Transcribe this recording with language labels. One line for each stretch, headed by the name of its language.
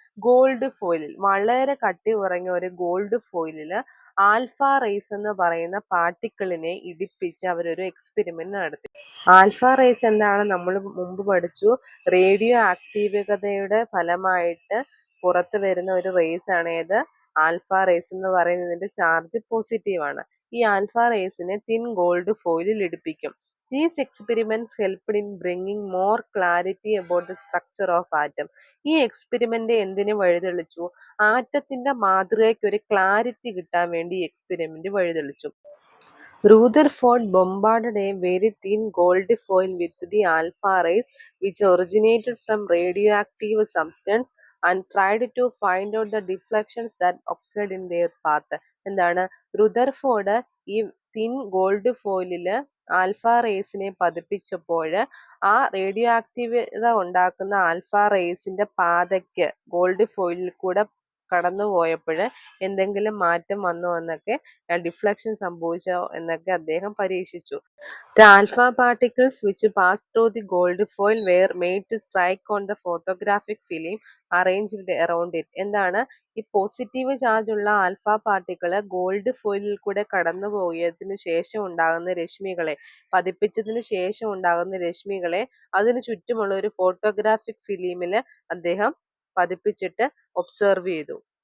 Malayalam: Gold ഫോയിലിൽ, വളരെ കട്ടി കുറഞ്ഞ ഒരു ഗോൾഡ് ഫോയിലില് ആൽഫ റേസ് എന്ന് പറയുന്ന പാർട്ടിക്കിളിനെ ഇടിപ്പിച്ച് അവരൊരു എക്സ്പെരിമെന്റ് നടത്തി. ആൽഫ റേസ് എന്താണ് നമ്മൾ മുമ്പ് പഠിച്ചു, റേഡിയോ ആക്റ്റീവതയുടെ ഫലമായിട്ട് പുറത്തു വരുന്ന ഒരു റേസ് ആണ് ഏത്? ആൽഫ റേസ് എന്ന് പറയുന്നതിന്റെ ചാർജ് പോസിറ്റീവ് ആണ്. ഈ alpha റേസിനെ thin gold ഫോയിലിൽ ഇടിപ്പിക്കും.
English: These experiments helped in bringing more clarity about the structure of atom.
Malayalam: ഈ എക്സ്പെരിമെന്റ് എന്തിനു വഴിതെളിച്ചു? ആറ്റത്തിന്റെ മാതൃകയ്ക്ക് ഒരു ക്ലാരിറ്റി കിട്ടാൻ വേണ്ടി ഈ experiment വഴിതെളിച്ചു.
English: Rutherford bombarded a very thin gold foil with the alpha rays which originated from radioactive substance and tried to find out the deflections that occurred in their path.
Malayalam: എന്താണ്? Rutherford ഈ thin gold ഫോയിലില് alpha റേസിനെ പതിപ്പിച്ചപ്പോൾ ആ radio ആക്റ്റീവത ഉണ്ടാക്കുന്ന alpha റേസിന്റെ പാതയ്ക്ക് gold ഫോയിലിൽ കൂടെ കടന്നു പോയപ്പോൾ എന്തെങ്കിലും മാറ്റം വന്നോ എന്നൊക്കെ, ഡിഫ്ലക്ഷൻ സംഭവിച്ചോ എന്നൊക്കെ അദ്ദേഹം പരീക്ഷിച്ചു.
English: The alpha particles which passed through the gold foil were made to strike on the photographic film arranged around it.
Malayalam: എന്താണ്? ഈ പോസിറ്റീവ് ചാർജ് ഉള്ള ആൽഫ പാർട്ടിക്കിള് ഗോൾഡ് ഫോയിലിൽ കൂടെ കടന്നു പോയതിനു ശേഷം ഉണ്ടാകുന്ന രശ്മികളെ, പതിപ്പിച്ചതിന് ശേഷം ഉണ്ടാകുന്ന രശ്മികളെ അതിനു ചുറ്റുമുള്ള ഒരു ഫോട്ടോഗ്രാഫിക് ഫിലിമില് അദ്ദേഹം പതിപ്പിച്ചിട്ട് ഒബ്സർവ് ചെയ്തു.